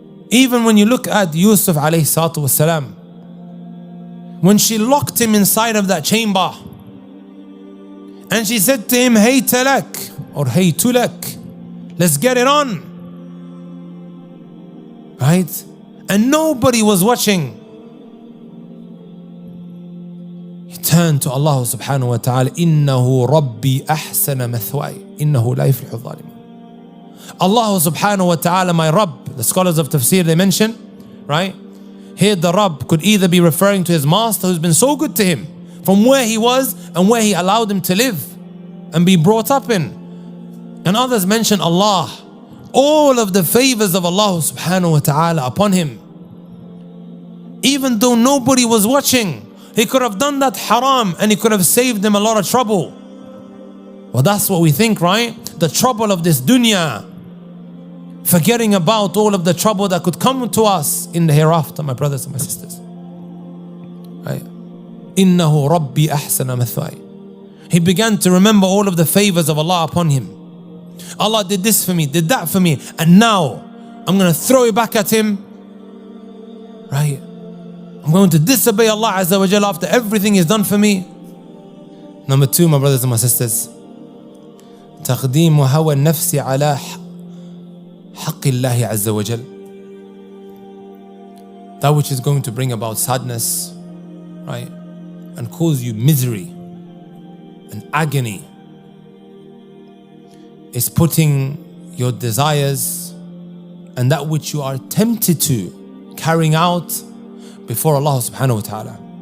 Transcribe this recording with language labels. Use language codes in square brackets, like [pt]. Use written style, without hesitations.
[en] Even when you look at Yusuf alayhi salatu wasalam, when she locked him inside of that chamber, and she said to him, hey talak, or hey tulak, let's get it on, right? And nobody was watching. He turned to Allah subhanahu wa ta'ala, [ar] إِنَّهُ رَبِّي أَحْسَنَ مَثْوَايَ إِنَّهُ لَا يُفْلِحُ الظَّالِمُونَ. [en] Allah subhanahu wa ta'ala, my Rabb, the scholars of tafsir, they mention, right? Here the Rabb could either be referring to his master who's been so good to him from where he was and where he allowed him to live and be brought up in. And others mention Allah, all of the favors of Allah subhanahu wa ta'ala upon him. Even though nobody was watching, he could have done that haram and he could have saved them a lot of trouble. Well, that's what we think, right? The trouble of this dunya, forgetting about all of the trouble that could come to us in the hereafter, my brothers and my sisters. Right? [ar] إِنَّهُ رَبِّي أَحْسَنَ مَثْوَايَ. [en] He began to remember all of the favors of Allah upon him. Allah did this for me, did that for me, and now I'm going to throw it back at him, right? I'm going to disobey Allah Azza wa Jalla after everything He's done for me. Number two, my brothers and my sisters, [ar] تقديم هوى النفس على حق الله عز وجل. [en] That which is going to bring about sadness, right, and cause you misery and agony, is putting your desires and that which you are tempted to carrying out before Allah subhanahu wa ta'ala.